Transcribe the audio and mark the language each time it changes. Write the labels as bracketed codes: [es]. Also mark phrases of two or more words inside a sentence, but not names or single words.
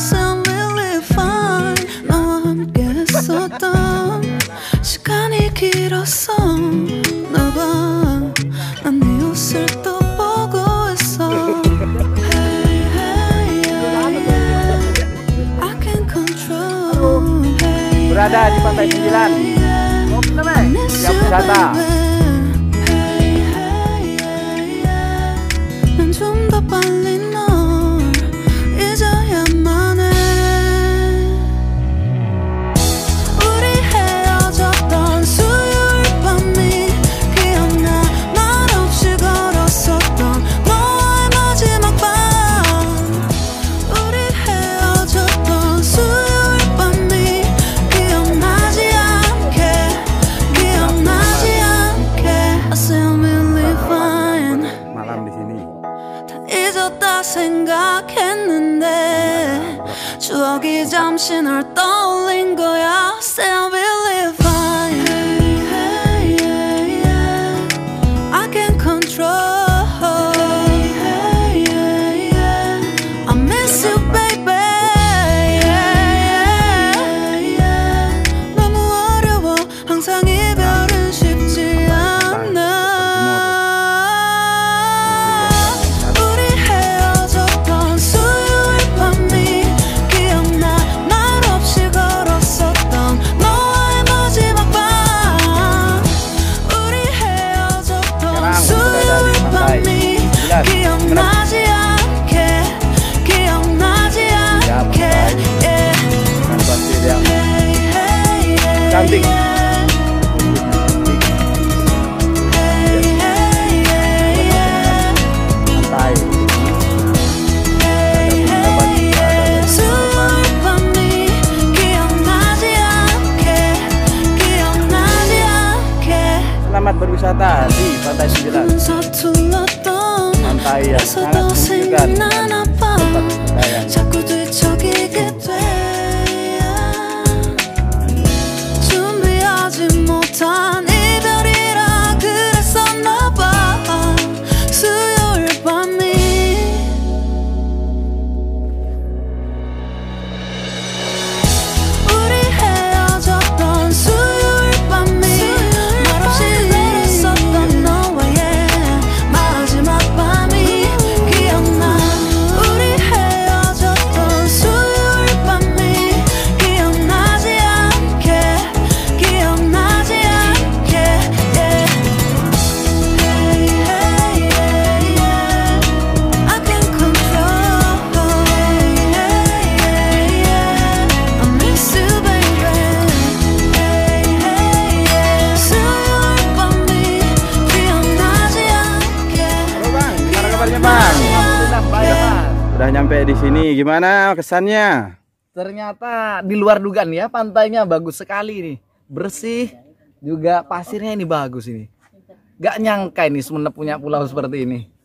[en] Sound really fine. [ko] 너와 함께 했었던 시간이 길었어. 나봐 난 네 옷을 또 보고 있어. [en] Hey, hey, yeah, yeah. I can control. Hey, [id] berada di Pantai 9 Siap wisata. [ko] 빨리 널 잊어야만 해. 우리 헤어졌던 수요일 밤이 기억나. 말없이 걸었었던 너와의 마지막 밤. 우리 헤어졌던 수요일 밤이 기억나지 않게 [en] I still believe fine. [id] Malam di sini. [ko] 다 잊었다 생각했는데 추억이 잠시 널 떠올린 거야. [en] Still believe fine. Hey, hey, yeah. I can't control. Hey, hey, yeah. I miss you, baby. Yeah, yeah. [ko] 너무 어려워. 항상 이별은 쉽지 않아. 우리 헤어졌던 수요일 밤이 기억나. 말없이 걸었었던 너와의 마지막 밤. 우리 헤어졌던 수요일 밤이 기억나지 않게 yeah. [id] Dengan pasir yang [en] Hey, hey, yeah, [id] cantik. [en] yeah. Hey, hey, yeah, yeah. [id] Pantai. [en] Hey, hey, yeah. [ko] 수요일 밤이 기억나지 않게 [id] Selamat berwisata di Pantai 9. [ko] 서툴렀던 [id] Pantai yang sangat [ko] 에서도 [id] menyenangkan. [ko] 생각나나 봐. Tempat wisata yang 자꾸 뒤척이게 돼. 준비하지 못한 이별이라 그랬었나 봐. 수요일 밤이 우리 헤어졌던 수요일 밤이 말없이 걸었었던 너와의 마지막 밤이 기억나. 우리 헤어졌던 수요일 밤이 기억나지 않게 yeah. [en] Hey, hey, yeah, yeah. I can't control. Hey, hey, yeah. I miss you, baby. Hey, hey, yeah. [ko] 수요일 밤이 기억나지 않게 [id] Halo Bang, gimana kabarnya Bang? Alhamdulillah baik, Mas. Udah nyampe di sini, gimana kesannya? Ternyata di luar dugaan ya, pantainya bagus sekali nih. Bersih, juga pasirnya ini bagus ini. Gak nyangka ini Sumenep punya pulau seperti ini.